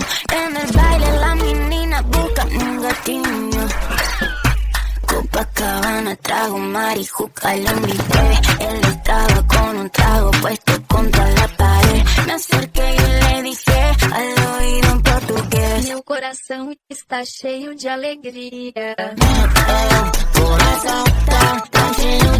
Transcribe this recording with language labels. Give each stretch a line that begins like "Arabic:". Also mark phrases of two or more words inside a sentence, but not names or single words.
Spanish: En el baile la menina busca un gatillo. Copacabana, trago marijuca, la invité. Él estaba con un trago puesto contra la pared. Me acerqué y le dije al oído en portugués.
Portuguese: Meu coração está cheio de alegria. Coração tá cheio